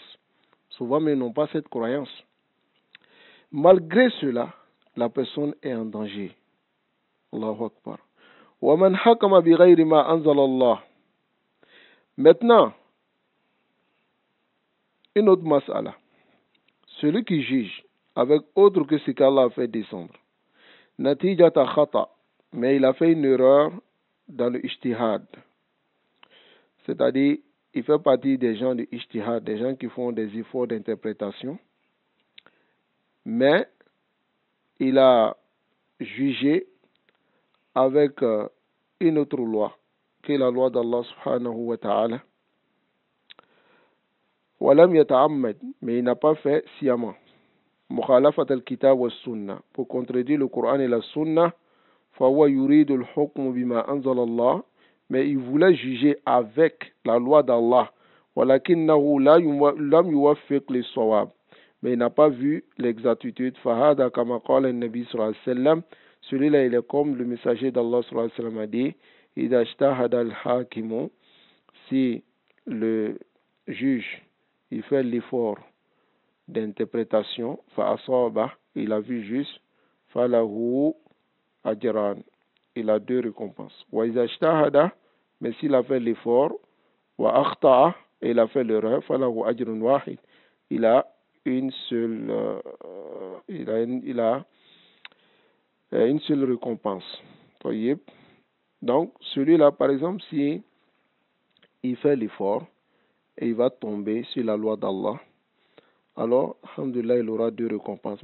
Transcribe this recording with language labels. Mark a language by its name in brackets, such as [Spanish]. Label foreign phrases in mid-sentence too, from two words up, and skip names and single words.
[French] Souvent, mais ils n'ont pas cette croyance. Malgré cela, la personne est en danger. [Arabic] الله أكبر. ومن حكم بغير ما أنزل الله. [French] Maintenant, une autre mas'ala. Celui qui juge avec autre que ce qu'Allah a fait descendre. [Arabic] نتيجة خطأ. [French] Mais il a fait une erreur dans le ijtihad. C'est-à-dire, il fait partie des gens de ijtihad, des gens qui font des efforts d'interprétation. Mais il a jugé avec une autre loi, qui est la loi d'Allah [Arabic] سبحانه وتعالى. ولم يتعمد, [French] mais il n'a pas fait sciemment. [Arabic] مخالفة الكتاب والسنة, [French] pour contredire le Coran et la sunna, [Arabic] فهو يريد الحكم بما أنزل الله, [French] mais il voulait juger avec la loi d'Allah. [Arabic] ولكنه لم يوفق للصواب, [French] mais il n'a pas vu l'exactitude. [Arabic] فهذا كما قال النبي صلى الله عليه وسلم, [French] celui-là il est comme le messager d'Allah [Arabic] صلى الله عليه وسلم [French] a dit, [Arabic] إذا اجتهد الحاكم, [French] si le juge il fait l'effort d'interprétation, [Arabic] فأصاب, [French] il a vu juste, [Arabic] فله أجران, [French] il a 2 récompenses. [Arabic] وإذا اجتهد, [French] mais s'il a fait l'effort, [Arabic] وأخطأ, [French] et il a fait l'erreur, [Arabic] فله أجر واحد, [French] il a une seule une seule récompense. Voyez? Donc celui-là par exemple, si il fait l'effort et il va tomber sur la loi d'Allah, alors alhamdulillah il aura 2 récompenses.